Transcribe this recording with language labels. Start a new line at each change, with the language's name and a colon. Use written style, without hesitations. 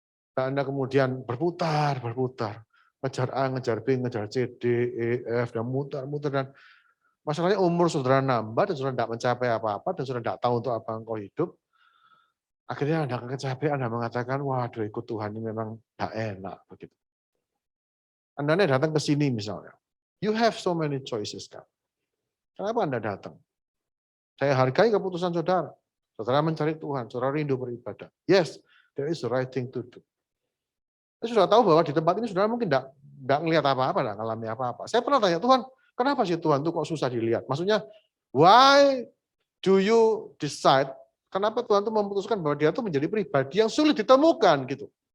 Indonesian: Dan Anda kemudian berputar. Ngejar A, ngejar B, ngejar C, D, E, F, dan muter. Dan masalahnya umur saudara nambah dan saudara tidak mencapai apa-apa dan saudara tidak tahu untuk apa engkau hidup. Akhirnya Anda kecapean, Anda mengatakan, waduh ikut Tuhan ini memang tidak enak. Begitu. Anda datang ke sini misalnya.
English: You have so many choices,
Indonesian: kan. Kenapa Anda datang? Saya hargai keputusan saudara. Saudara mencari Tuhan, saudara rindu beribadah.
English: Yes, there is the right thing to do.
Indonesian: Saya sudah tahu bahwa di tempat ini saudara mungkin tidak melihat apa-apa, tidak mengalami apa-apa. Saya pernah tanya, Tuhan, kenapa sih Tuhan itu kok susah dilihat? Maksudnya,
English: why do you decide,
Indonesian: kenapa Tuhan itu memutuskan bahwa dia itu menjadi pribadi yang sulit ditemukan gitu.